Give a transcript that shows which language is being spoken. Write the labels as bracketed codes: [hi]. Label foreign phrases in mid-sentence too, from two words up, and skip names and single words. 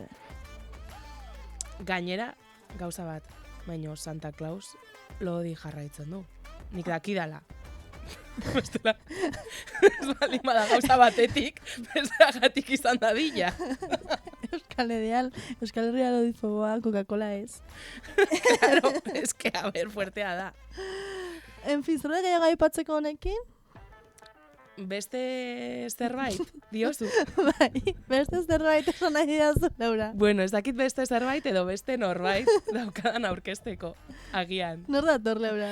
[eu] Gainera, gauza bat, baino Santa Claus lodi jarraitzen du. Nik dakidala. Bestela, ez baldin bada gauza batetik, bestagatik izan dadila. Euskal Herria lodifoboa, Coca-Cola ez. [es] Claro, es que, a ver, [eu] fuertea da. [es] En fin, [eu] zer gehiago aipatzeko honekin? beste zerbait, diozu. Bai, beste zerbait esan nahi didazu, Laura. Bueno, ez dakit beste zerbait edo beste norbait daukadan aurkezteko, agian. Nor dator, Laura?